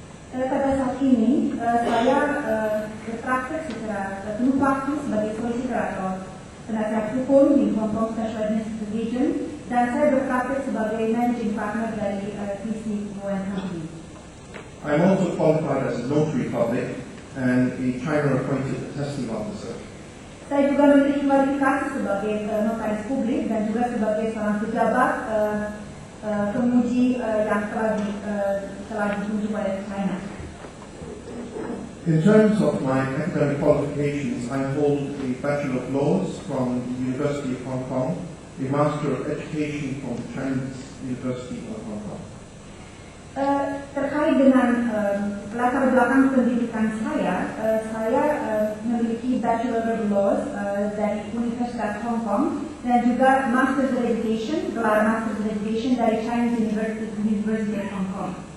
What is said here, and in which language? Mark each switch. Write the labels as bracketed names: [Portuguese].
[Indonesian] Pada saat ini, saya berpraktik secara penuh waktu sebagai solicitor atau penasihat hukum di Hong Kong Special Administrative Region, dan saya berpraktik sebagai managing partner dari PC Wood Company. [English] I am also qualified as a notary public and a China-appointed attesting officer. [Indonesian] Saya juga memiliki kualifikasi sebagai notaris publik dan juga sebagai seorang pejabat penguji yang telah ditunjuk oleh China. [English] In terms of my academic qualifications, I hold a Bachelor of Laws from the University of Hong Kong, a Master of Education from the Chinese University of Hong Kong. [Indonesian] Terkait dengan latar belakang pendidikan saya, memiliki Bachelor of Laws dari Universitas Hong Kong dan juga Master's of Education, gelar Master's of Education dari Chinese University of Hong Kong.